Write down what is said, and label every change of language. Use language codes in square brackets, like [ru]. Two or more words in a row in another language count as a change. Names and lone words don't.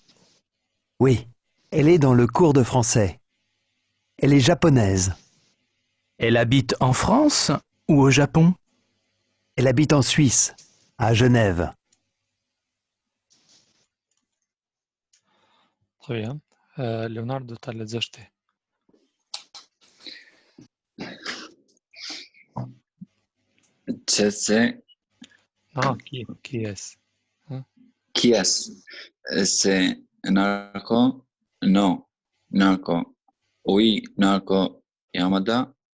[fr] Oui, elle est dans le cours de français. Elle est japonaise. Elle habite en France ou au Japon? Elle habite en Suisse, à Genève. Très bien. [sq] Leonardo ta lexosh ti. [fr] C'est Non, qui est? qui est? C'est Narco? Non, Narco. Oui, Narco Yamada.